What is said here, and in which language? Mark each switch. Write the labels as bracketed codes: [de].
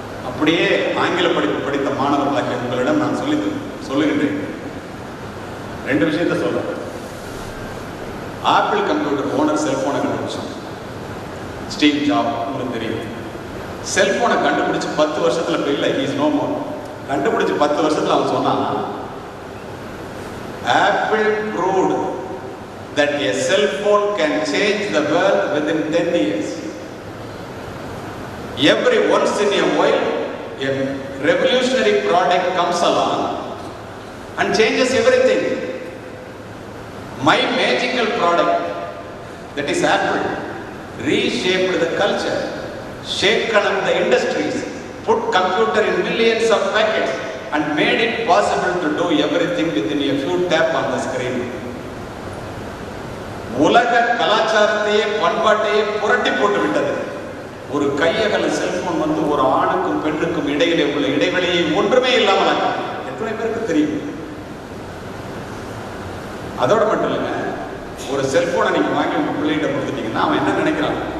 [ta] அப்படியே ஆங்கில படிப்பு படித்த மாணவர்களாகிய உங்களிடம் நான் சொல்லுகின்றேன். 2 விஷயத்தை சொல்றேன். ஆப்பிள் கம்ப்யூட்டர் ஓனர் செல்போனை கண்டுபிடிச்சான். ஸ்டீவ் ஜாப், உங்களுக்கு தெரியும். செல்போனை கண்டுபிடிச்சு 10 வருஷத்துல இல்லை, [en] He's no more. [ta] கண்டுபிடிச்சு 10 வருஷத்துல அவன் சொன்னான், apple [en] proved that a cell phone can change the world within 10 years. Every once in a while, a revolutionary product comes along and changes everything. My magical product, that is Apple, reshaped the culture, shaken up the industries, put computer in millions of packets and made it possible to do everything within a few tap on the screen. [ta] உலக கலாச்சாரத்தையே பண்பாட்டையே புரட்டி போட்டு விட்டது. ஒரு கையகல cellphone வந்து ஒரு ஆணுக்கும் பெண்ணுக்கும் இடையிலே உள்ள இடைவெளியை ஒன்றுமே இல்லாமல் எத்தனை பேருக்கு தெரியும்? அதோட மட்டும் இல்லைங்க, ஒரு செல்போனை நீங்க வாங்கி உங்க பிள்ளைகிட்ட கொடுத்துட்டீங்கன்னா அவன் என்ன நினைக்கிறான்?